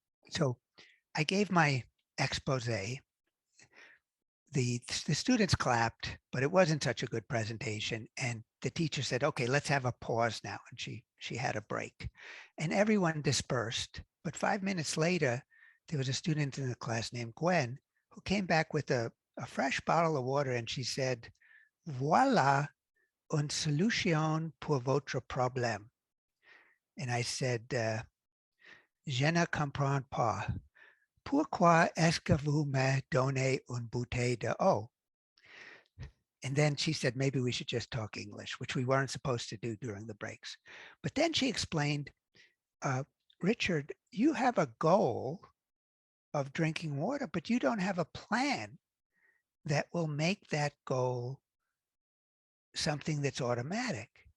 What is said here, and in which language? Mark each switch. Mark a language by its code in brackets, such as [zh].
[en] So I gave my expose. The students clapped, but it wasn't such a good presentation. And the teacher said, okay, let's have a pause now. And she had a break. And everyone dispersed. But 5 minutes later, there was a student in the class named Gwen who came back with a fresh bottle of water. And she said, [fr] voilà une solution pour votre problème. [en] And I said, [fr] je ne comprends pas. Pourquoi est-ce que vous me donnez une bouteille d'eau? [en] And then she said, maybe we should just talk English, which we weren't supposed to do during the breaks. But then she explained, Richard, you have a goal of drinking water, but you don't have a plan that will make that goal something that's automatic.